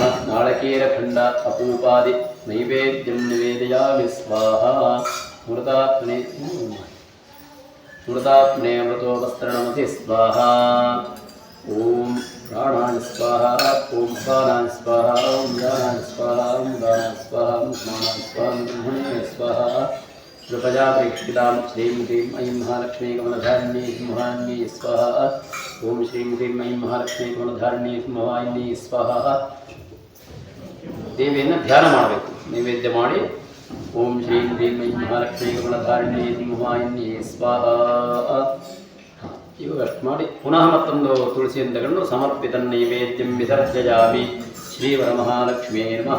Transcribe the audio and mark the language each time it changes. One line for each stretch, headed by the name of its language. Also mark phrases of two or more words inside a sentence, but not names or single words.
Sanskrit: नालकीरखण्ड अपूपादि नैवेद्यं निवेदयामि स्वाहा. मृतात्मने मृतोपस्तरणमति स्वाहा. ओं प्राणाय स्वाहा. ओं प्राणाय स्वाहा। ओं दानाय स्वाहा। ओं दानाय स्वाहा. ओं स्नानाय स्वाहा। ब्रह्मण्याय स्वाहा. कृपया प्रेक्षितां श्रीं ह्रीं ऐं महालक्ष्मी कमलधारिणी सिंहान्यै स्वाहा. ओं श्रीं ह्रीं ऐं महालक्ष्मी कमलधारिणी सिंहान्यै स्वाहा.
Kannada: ದೇವಿಯನ್ನು ಧ್ಯಾನ ಮಾಡಬೇಕು. ನೈವೇದ್ಯ ಮಾಡಿ
Sanskrit: ओं श्रीं ह्रीं ऐं महालक्ष्मी कमलधारिणि सिंहान्यै स्वाहा.
Kannada: ಇವಾಗ ಅಷ್ಟು ಮಾಡಿ ಪುನಃ ಮತ್ತೊಂದು ತುಳಸಿಯನ್ನು ತಗೊಂಡು
Sanskrit: समर्पित नैवेद्यं विसर्जयामि श्रीवरमहालक्ष्मी नमः.